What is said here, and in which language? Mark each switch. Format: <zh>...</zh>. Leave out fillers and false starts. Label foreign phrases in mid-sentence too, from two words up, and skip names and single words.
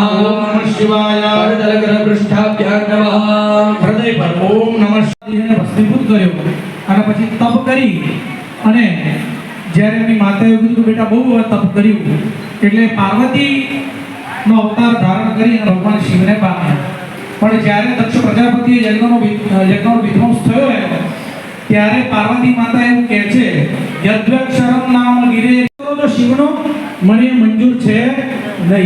<sa>ओम नमः शिवाय करदलग्रपृष्ठाभ्यां नमः हृदय पर ओम नमः शिवाय</sa> <gu>ભસ્મીભૂત કર્યો અને પછી તપ કરી અને જ્યારે એની માતાએ કીધું કે બેટા બહુ તપ કર્યું એટલે પાર્વતીનો અવતાર ધારણ કરી અને ભગવાન શિવને પામ્યા. પણ જ્યારે દક્ષ પ્રજાપતિએ યજ્ઞનો વિધ્વંસ થયો ત્યારે પાર્વતી માતા એવું કહે છે યદ્વક્ષરમ નામ ગિરે તો શિવનો મને મંજૂર છે નહીં.</gu>